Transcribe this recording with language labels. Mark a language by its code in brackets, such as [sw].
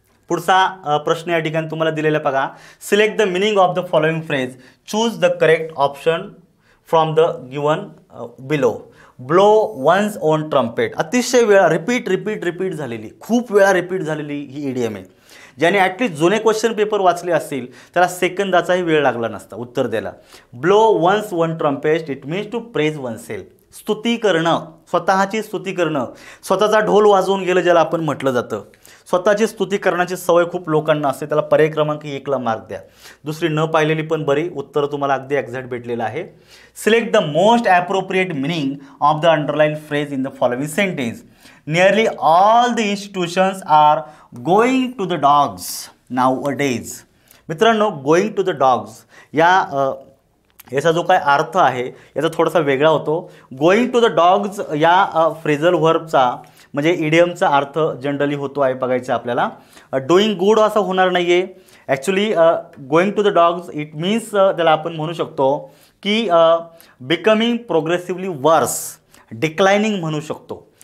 [mr] पुढचा प्रश्न या ठिकाणी तुम्हाला दिलेला बघा, [en] Select the meaning of the following phrase, choose the correct option from the given below. [mr] Blow one's own trumpet, अतिशय वेळा रिपीट झालेली, खूप वेळा रिपीट झालेली ही इडियम आहे. ज्याने ॲटलिस्ट जुने क्वेश्चन पेपर वाचले असतील त्याला सेकंदाचाही वेळ लागला नसता उत्तर द्यायला. [en] Blow one's one trumpet it means to praise one self. [mr] स्तुती करणं, स्वतःची स्तुती करणं, स्वतःचा ढोल वाजवून गेलं ज्याला आपण म्हटलं जातं. स्वतःची स्तुती करण्याची सवय खूप लोकांना असते, त्याला पर्याय क्रमांक 1ला मार्क द्या. दुसरी न पाहिलेली पण बरी, उत्तर तुम्हाला अगदी एक्झॅक्ट भेटलेलं आहे. [en] Select the most appropriate meaning of the underline phrase in the following sentence. Nearly all the institutions are going to the dogs nowadays. [mr] मित्रांनो, [en] going to the dogs या [mr] याचा जो काय अर्थ आहे याचा थोडासा वेगळा होतो. गोईंग टू द डॉग्स या फ्रेझल व्हर्बचा म्हणजे इडियमचा अर्थ जनरली होतो आहे बघायचं आपल्याला. डुईंग गुड असं होणार नाही आहे. Actually going to the dogs it means त्याला आपण म्हणू शकतो की [en] becoming progressively worse, [mr] डिक्लायनिंग म्हणू शकतो.